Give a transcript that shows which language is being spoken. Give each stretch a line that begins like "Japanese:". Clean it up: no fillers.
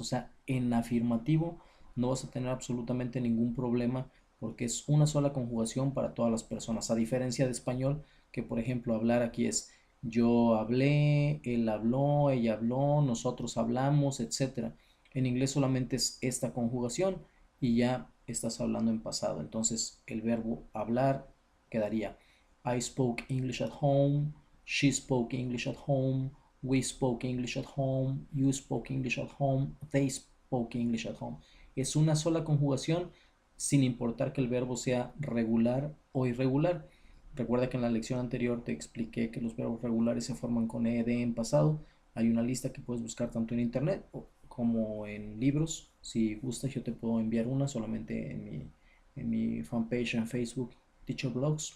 Spanish: O sea, en afirmativo no vas a tener absolutamente ningún problema porque es una sola conjugación para todas las personas. A diferencia de español, que por ejemplo hablar aquí es yo hablé, él habló, ella habló, nosotros hablamos, etcétera. En inglés solamente es esta conjugación y ya estás hablando en pasado. Entonces el verbo hablar quedaría
English: I spoke English at home, she spoke English at home, we spoke English at home, you spoke English at home, they spoke English at home.
Spanish: Es una sola conjugación sin importar que el verbo sea regular o irregular. Recuerda que en la lección anterior te expliqué que los verbos regulares se forman con ed en pasado. Hay una lista que puedes buscar tanto en internet como en libros. Si gustas, yo te puedo enviar una solamente en mi fanpage en Facebook, Teacher Blogs.